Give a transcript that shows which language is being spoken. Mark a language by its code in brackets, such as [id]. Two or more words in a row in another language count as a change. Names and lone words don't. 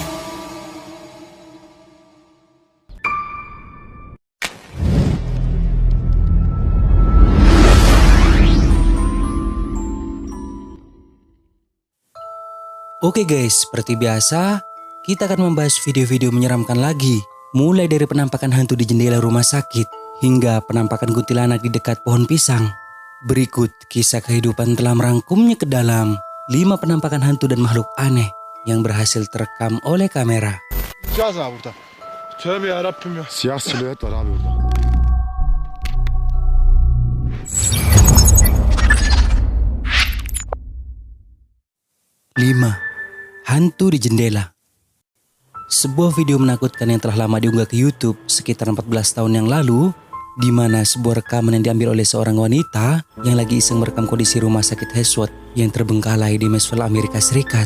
[id] Oke guys, seperti biasa, kita akan membahas video-video menyeramkan lagi. Mulai dari penampakan hantu di jendela rumah sakit, hingga penampakan kuntilanak di dekat pohon pisang. Berikut kisah kehidupan telah merangkumnya ke dalam 5 penampakan hantu dan makhluk aneh yang berhasil terekam oleh kamera. [tr] Cihaz abi burada. Tövbe yarabbim ya. Siyah silüet var abi burada. [id] Lima, hantu di jendela. Sebuah video menakutkan yang telah lama diunggah ke YouTube sekitar 14 tahun yang lalu, di mana sebuah rekaman yang diambil oleh seorang wanita yang lagi iseng merekam kondisi rumah sakit Hesworth yang terbengkalai di Nashville, Amerika Serikat.